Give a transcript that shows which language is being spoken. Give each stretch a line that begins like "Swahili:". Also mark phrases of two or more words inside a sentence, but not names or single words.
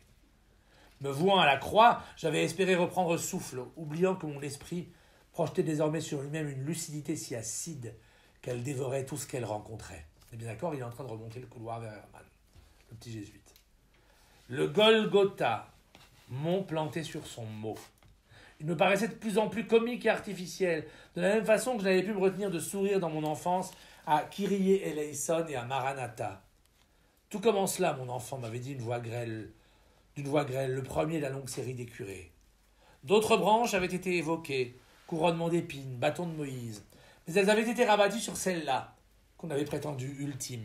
French: Me vouant à la croix, j'avais espéré reprendre souffle, oubliant que mon esprit projetait désormais sur lui-même une lucidité si acide qu'elle dévorait tout ce qu'elle rencontrait. Et bien d'accord, il est en train de remonter le couloir vers Hermann, le petit jésuite. Le Golgotha, mont planté sur son mot. Il me paraissait de plus en plus comique et artificiel, de la même façon que je n'avais pu me retenir de sourire dans mon enfance à
Greek: Κύριε ελέησον
French: et à Maranatha. Tout comme en cela, mon enfant, m'avait dit d'une voix grêle, le premier de la longue série des curés. D'autres branches avaient été évoquées, couronnement d'épines, bâton de Moïse, mais elles avaient été rabattues sur celle-là, qu'on avait prétendue ultime.